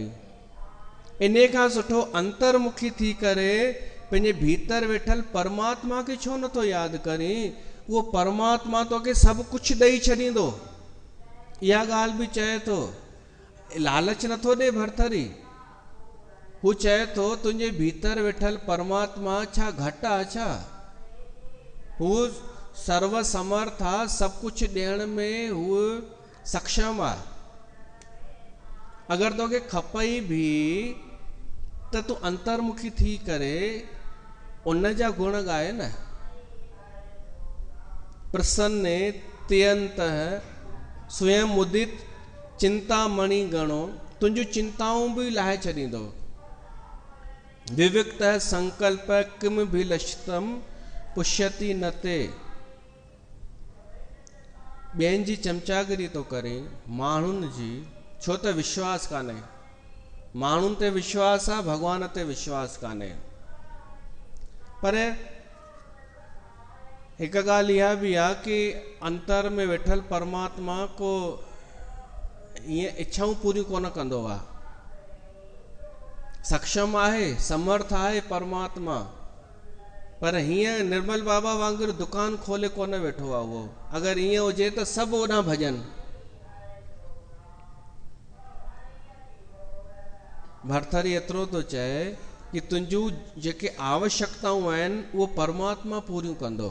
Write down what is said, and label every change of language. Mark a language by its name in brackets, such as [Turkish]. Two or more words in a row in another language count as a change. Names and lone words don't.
[Sindhi] इन खां सुठो अंतर्मुखी थी करे पंहिंजे भीतर वेठल परमात्मा खे छो नथो यादि करी। उहो परमात्मा तोखे सभु कुझु ॾेई छॾींदो। इहा ॻाल्हि बि चए थो, लालच नथो ॾे भरथरी। हू चए थो तुंहिंजे भीतर वेठल परमात्मा छा घटि आहे छा? हू सर्व समर्थ आहे, सभु कुझु ॾियण में हू सक्षम आहे। अगरि तोखे खपई बि त तूं अंतर्मुखी थी करे उन जा गुण ॻाए न। [Sanskrit] प्रसन्ने त्यंतः स्वयं मुदित चिंतामणि गणो, [Sindhi] तुंहिंजूं चिंताऊं बि लाहे छॾींदो। [Sanskrit] विविक्त संकल्प किम भिलषितम पुष्यति न ते। [Sindhi] ॿियनि जी चमचागिरी थो करे, माण्हुनि जी, छो त विश्वास कान्हे। माण्हुनि ते विश्वास आहे, भॻवान ते विश्वास कान्हे। पर हिकु ॻाल्हि इहा बि आहे कि अंतर में वेठल परमात्मा को ईअं इच्छाऊं पूरियूं कोन कंदो आहे। सक्षम आहे, समर्थ आहे परमात्मा, पर हीअं निर्मल बाबा वांगुरु दुकान खोले कोन वेठो आहे उहो। अगरि ईअं हुजे त सभु ओॾां भॼनि। भरथरी एतिरो थो चए कि तुंहिंजूं जेके आवश्यकताऊं आहिनि उहो परमात्मा पूरियूं कंदो।